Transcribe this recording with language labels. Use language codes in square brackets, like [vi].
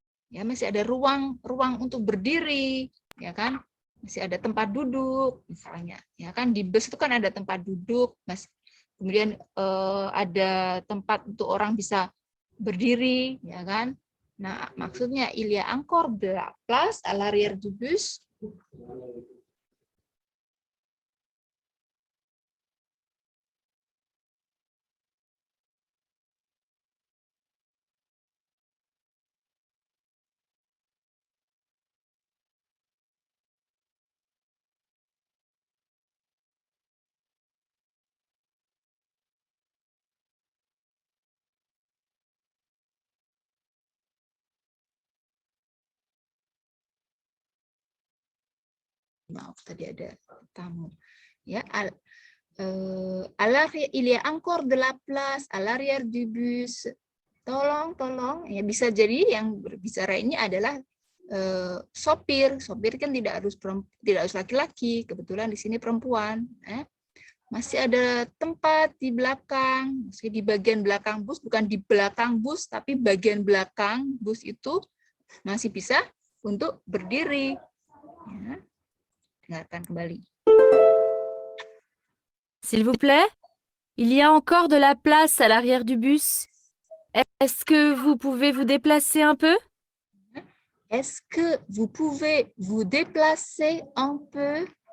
[id] Ya, masih ada ruang untuk berdiri, ya kan? Masih ada tempat duduk misalnya. Ya kan di bus itu kan ada tempat duduk, Mas. Kemudian ada tempat untuk orang bisa berdiri, ya kan? Nah, maksudnya [fr] il y a encore de la place à l'arrière du bus. [id] Maaf, tadi ada tamu. Ya, [fr] il y a encore de la place à l'arrière du bus. [id] Tolong, tolong. Ya, bisa jadi yang berbicara ini adalah sopir. Sopir kan tidak harus laki-laki. Kebetulan di sini perempuan. Masih ada tempat di belakang. Masih di bagian belakang bus, bukan di belakang bus, tapi bagian belakang bus itu masih bisa untuk berdiri. Ya. Dengarkan kembali. [fr] S'il vous plaît, il y a encore de la place à l'arrière du bus. Est-ce que vous pouvez vous déplacer un peu? Est-ce que vous pouvez vous déplacer un peu?